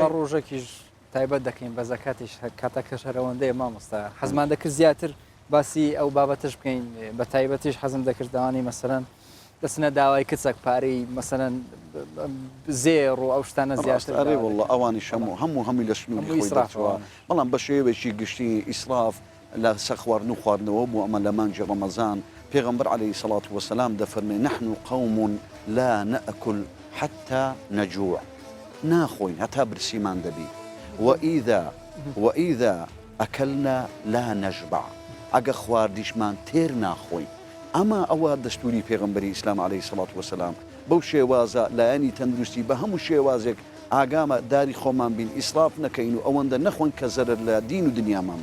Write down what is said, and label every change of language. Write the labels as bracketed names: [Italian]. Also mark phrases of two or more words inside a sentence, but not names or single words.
[Central Kurdish] ڕۆژێکیش تایبەت دەکەین بە زەکاتیش کاتەکە شەرەوەندەیە مامۆستا حەزمان دەکرد زیاتر باسی ئەو بابەتش بکەین بە تایبەتیش حەزم دەکردوانی مەسەرەن دەچنە داوای کچێک پارەی مەسەرەن زێڕ و ئەو شتانە زیاتر ئەرێ وڵڵە ئەوانی هەمووی لە سنووری خۆی دەچەوە بەڵام بە شێوێکی گشتی ئیسراف لە سەخواردن و خواردنەوە بوو ئەمە لە مانجی ڕەمەزان پێغەمبەر [Arabic] عەلەیهی سەڵات وەسەلام [Central Kurdish] دەفەرمێ [Arabic] نحن قوم لا نأكل حتى نجوع [Central Kurdish] ناخۆین هەتا برسیمان دەبی [Arabic] وئیذا ئەکەلنا لا نەشبع [Central Kurdish] ئەگە خواردیشمان تێر ناخۆین ئەمە ئەوە دەستوری پێغەمبەری ئیسلام [Arabic] عەلەیهی سەڵات وەسەلام [Central Kurdish] بەو شێوازە لایەنی تەندروستی بە هەموو شێوازێک ئاگامە داری خۆمان بین ئیسراف نەکەین و ئەوەندە نەخۆین کە زەرر لە دین و دنیامان